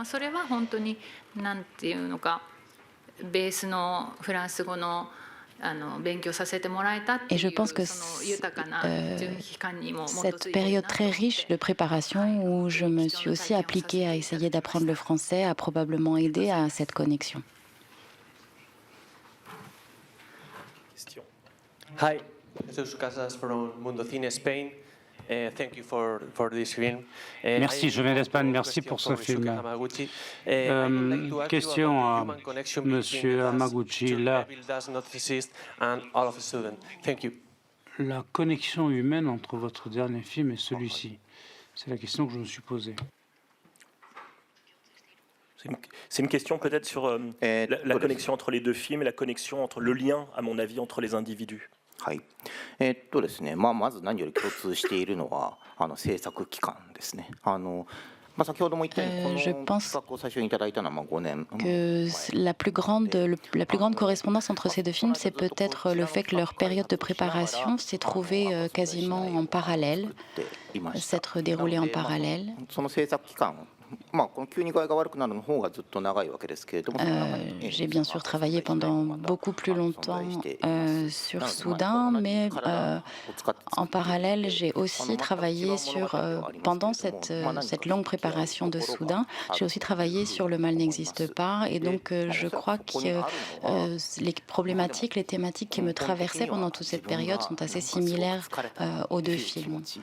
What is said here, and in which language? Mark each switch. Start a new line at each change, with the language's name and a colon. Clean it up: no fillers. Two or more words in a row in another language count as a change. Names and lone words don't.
French: Et je pense que cette période très riche de préparation où je me suis aussi appliquée à essayer d'apprendre le français a probablement aidé à cette connexion.
English: Hi, Jesus Casas from Mundo Cine Spain. Thank you for this film.
French: Merci, je viens d'Espagne, merci pour ce film. Question à Monsieur Hamaguchi. La connexion humaine entre votre dernier film et celui-ci, c'est la question que je me suis posée. C'est une question peut-être sur la connexion entre les deux films et la connexion entre le lien, à mon avis, entre les individus.
Japanese: はい。ですね、まず何より共通しているのは制作期間ですね。先ほども言ったようにこの企画を最初にいただいたのは5年。
French: Que la plus grande correspondance entre ces deux films, c'est peut-être le fait que leur période de préparation s'est trouvée quasiment en parallèle, s'être déroulée en parallèle.
Japanese: その制作期間
French: J'ai bien sûr travaillé pendant beaucoup plus longtemps sur Soudain, mais en parallèle, j'ai aussi travaillé pendant cette longue préparation de Soudain, j'ai aussi travaillé sur Le mal n'existe pas, et donc je crois que les problématiques, les thématiques qui me traversaient pendant toute cette période sont assez similaires aux deux films.